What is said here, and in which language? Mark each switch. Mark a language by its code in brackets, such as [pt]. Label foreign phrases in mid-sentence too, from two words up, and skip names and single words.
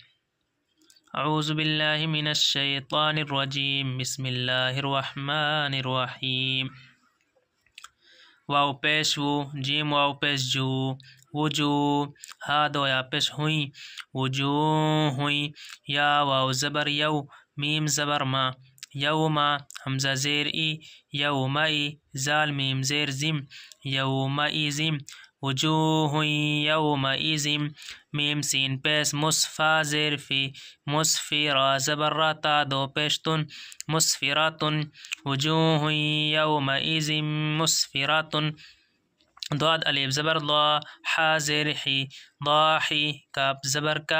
[ar] اعوذ باللہ من الشیطان الرجیم، بسم اللہ الرحمن الرحیم۔ [ur] واو پیش و، جیم واو پیش جو، وجو، ہا دو یا پیش ہوئی، وجو ہوئی، یا واو زبر یو، میم زبر ما، یوما، حمزہ زیر ای، یومئی، زال میم زیر زم، یومئذم، [ar] وجوہ یومئذم، [ur] میم سین پیش مصفا زیر فی، مصفی را زبر را تا دو پیشتن، مسفراتن، [ar] وجوہ یومئذ مسفراتن، [ur] ضاد الف زبر ضا، حا زیر حی، ضاحی، کاف زبر کا،